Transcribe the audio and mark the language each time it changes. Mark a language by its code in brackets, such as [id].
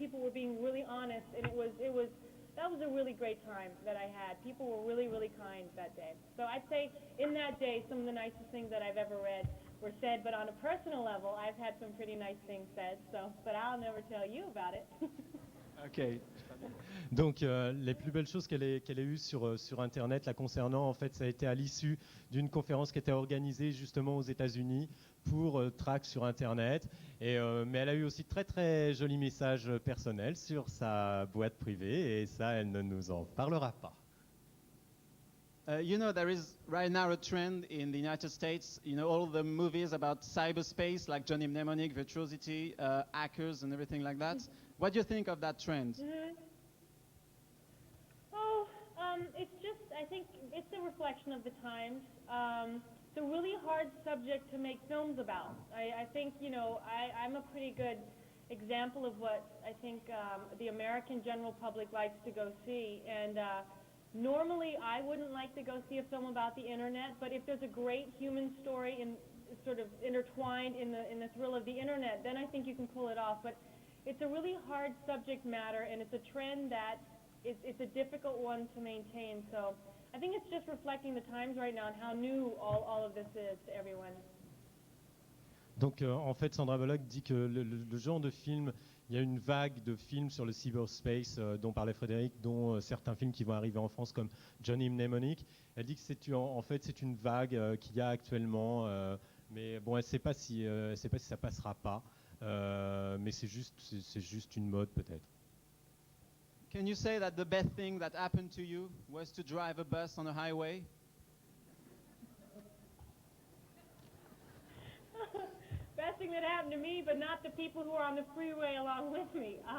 [en] People were being really honest, and that was a really great time that I had. People were really, really kind that day. So I'd say in that day, some of the nicest things that I've ever read were said, but on a personal level, I've had some pretty nice things said, but I'll never tell you about it. Ok. [fr] Donc les plus belles choses qu'elle ait eues sur Internet la concernant, en fait, ça a été à l'issue d'une conférence qui était organisée justement aux États-Unis pour track sur Internet. Mais elle a eu aussi de très très jolis messages personnels sur sa boîte privée et ça, elle ne nous en parlera pas. [en] You know, there is right now a trend in the United States, you know, all the movies about cyberspace, like Johnny Mnemonic, Virtuosity, hackers and everything like that. What do you think of that trend? Mm-hmm. Oh, it's just, I think it's a reflection of the times. It's a really hard subject to make films about. I think, you know, I'm a pretty good example of what I think the American general public likes to go see. And normally I wouldn't like to go see a film about the internet, but if there's a great human story and sort of intertwined in the thrill of the internet, then I think you can pull it off. But it's a really hard subject matter, and it's a trend that it's a difficult one to maintain. So I think it's just reflecting the times right now and how new all of this is to everyone. [fr] Donc en fait, Sandra Bullock dit que le genre de film, il y a une vague de films sur le cyberspace dont parlait Frédéric, dont certains films qui vont arriver en France comme Johnny Mnemonic. Elle dit que en fait c'est une vague qu'il y a actuellement, mais bon, elle ne sait pas si ça passera pas, mais c'est juste une mode peut-être. [en] Can you say that the best thing that happened to you was to drive a bus on a highway? Best thing that happened to me, but not the people who are on the freeway along with me.